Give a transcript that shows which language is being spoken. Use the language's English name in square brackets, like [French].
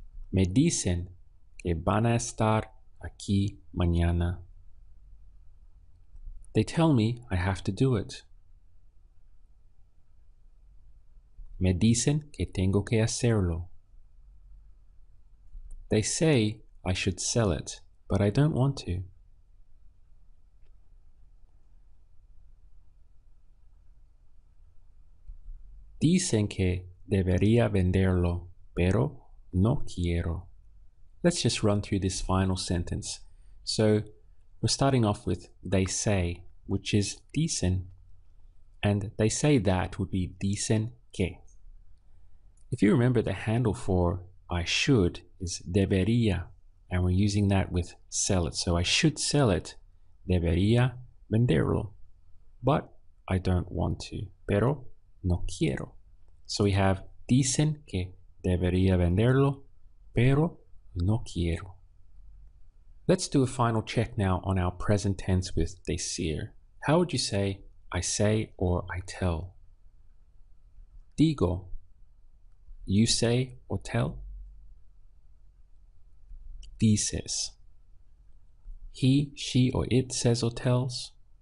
[Spanish] Me dicen que van a estar aquí mañana. [English] They tell me I have to do it. [Spanish] Me dicen que tengo que hacerlo. [English] They say I should sell it, but I don't want to. [Spanish] Dicen que debería venderlo, pero no quiero. [English] Let's just run through this final sentence. So we're starting off with they say, which is dicen, and they say that would be [Spanish] dicen que. [English] If you remember, the handle for I should is debería, and we're using that with sell it. So I should sell it, [Spanish] debería venderlo, [English] but I don't want to, [Spanish] pero no quiero. [English] So we have [Spanish] dicen que debería venderlo, pero no quiero. [English] Let's do a final check now on our present tense with decir. How would you say I say or I tell? Digo. You say or tell? Dices. He, she, or it says or tells?